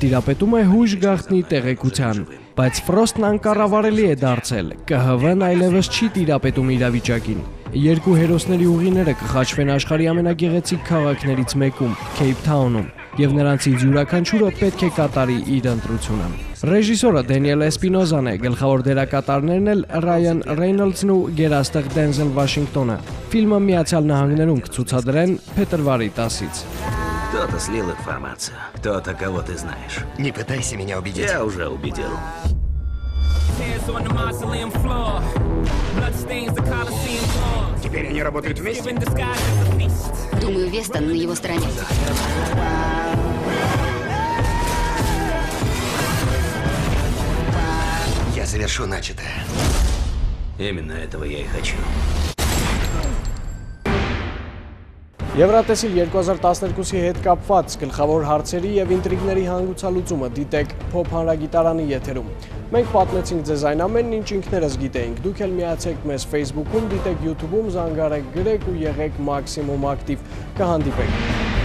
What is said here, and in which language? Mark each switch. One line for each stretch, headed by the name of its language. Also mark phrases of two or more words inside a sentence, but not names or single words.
Armenian: տիրապետում է հույժ գաղտնի տեղեկության, բայց Ֆրոստն անկառավարելի է դարձել։ ԿՀՎ-ն այլևս չի տիրապետում իրավիճակին։ Երկու հերոսների ուղիները կխաչվեն աշխարհի ամենագեղեցիկ քաղաքներից մեկում՝ Cape Town-ում, եւ նրանցից յուրաքանչյուրը պետք է կատարի իր ընտրությունը։ Ռեժիսորը Դենիել Էսպինոզան է, գլխավոր дерակատարներն էլ Ռայան Ռեյնոլդսն ու գերաստղ Դենզել Վաշինգտոնը։ Ֆիլմը Միացյալ Նահանգներում կցուցադրեն փետրվարի 10-ից։
Russian: Кто-то слил информацию, кто-то кого ты знаешь. Не пытайся меня убедить. Я уже убедил. Теперь они работают вместе? Думаю, Вестон на его стороне. Я завершу начатое. Именно этого я и хочу.
Armenian: Եվրատեսիլ 2012-ի հետ կապված գլխավոր հարցերի եւ ինտրիգների հանգուցալուծումը դիտեք Փոփ հանրագիտարանի եթերում։ Մենք պատմեցինք ձեզ այն ամենն, ինչ ինքներս գիտեինք։ Դուք էլ միացեք մեզ Facebook-ում, դիտեք YouTube-ում, զանգարեք, գրեք ու եղեք մաքսիմում ակտիվ։ Կհանդիպենք։